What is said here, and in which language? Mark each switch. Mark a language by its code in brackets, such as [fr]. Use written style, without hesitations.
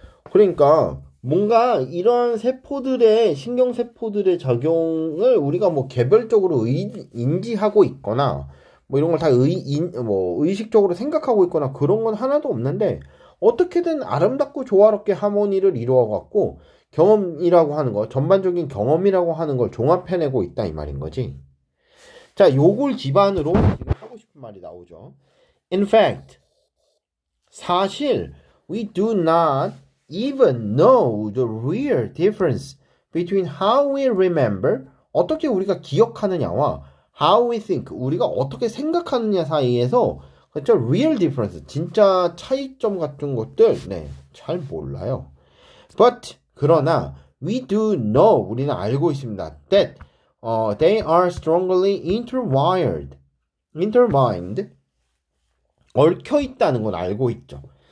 [ko] 그러니까 뭔가 이런 세포들의 신경세포들의 작용을 우리가 뭐 개별적으로 인지하고 있거나 뭐 이런 걸 다 의식적으로 생각하고 있거나 그런 건 하나도 없는데 어떻게든 아름답고 조화롭게 하모니를 이루어 갖고 경험이라고 하는 거, 전반적인 경험이라고 하는 걸 종합해내고 있다 이 말인 거지. 자, 요걸 기반으로 지금 하고 싶은 말이 나오죠. [en] In fact, [ko] 사실 [en] we do not even know the real difference between how we remember, [ko] 어떻게 우리가 기억하느냐와 [en] how we think, [ko] 우리가 어떻게 생각하느냐 사이에서 그렇죠? [en] real difference, [ko] 진짜 차이점 같은 것들 잘 몰라요. [en] But [ko] 그러나 [en] we do know, [ko] 우리는 알고 있습니다. [en] That they are strongly intertwined, [ko] 얽혀 있다는 건 알고 있죠.